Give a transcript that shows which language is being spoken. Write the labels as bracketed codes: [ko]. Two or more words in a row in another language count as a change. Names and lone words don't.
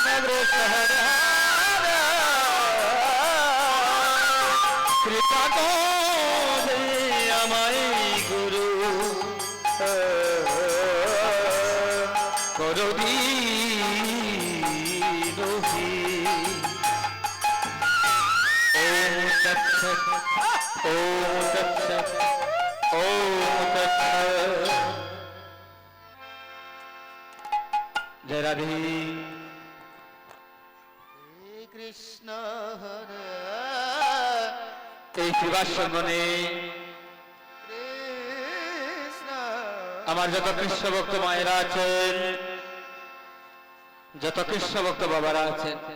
[bn] কৃষ্ণ হরে হরে কৃপা করে আমায় গুরু করো দীনহি। [sa] ওম তৎসৎ ওম তৎসৎ ওম তৎসৎ। [bn] জয় রাধে। কৃষ্ণ হরে এই ত্রিবাস সঙ্গনে কৃষ্ণ আমার যত কৃষ্ণ ভক্ত মায়েরা আছেন, যত কৃষ্ণ ভক্ত বাবারা আছেন,